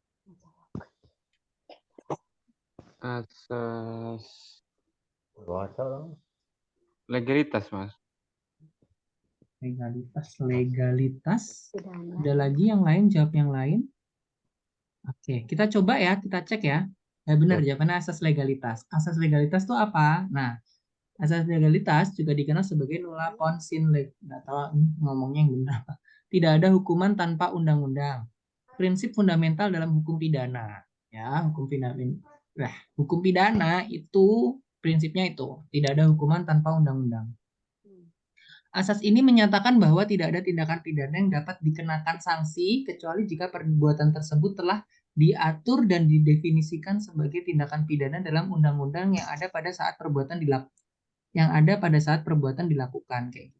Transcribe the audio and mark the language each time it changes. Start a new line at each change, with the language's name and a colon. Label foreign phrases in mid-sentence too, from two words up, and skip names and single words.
Indonesian: Asas legalitas, Mas. Legalitas. Ada lagi yang lain, jawab yang lain. Oke, kita coba ya, kita cek ya. Benar, jawabannya asas legalitas. Asas legalitas itu apa? Nah, asas legalitas juga dikenal sebagai
Latin: nulla ponsin leg.
Indonesian: Nggak tahu ngomongnya yang benar apa. Tidak ada hukuman tanpa undang-undang. Prinsip fundamental dalam hukum pidana. Ya, hukum pidana itu prinsipnya itu. Tidak ada hukuman tanpa undang-undang. Asas ini menyatakan bahwa tidak ada tindakan pidana yang dapat dikenakan sanksi kecuali jika perbuatan tersebut telah diatur dan didefinisikan sebagai tindakan pidana dalam undang-undang yang ada pada saat perbuatan dilakukan kayak gitu.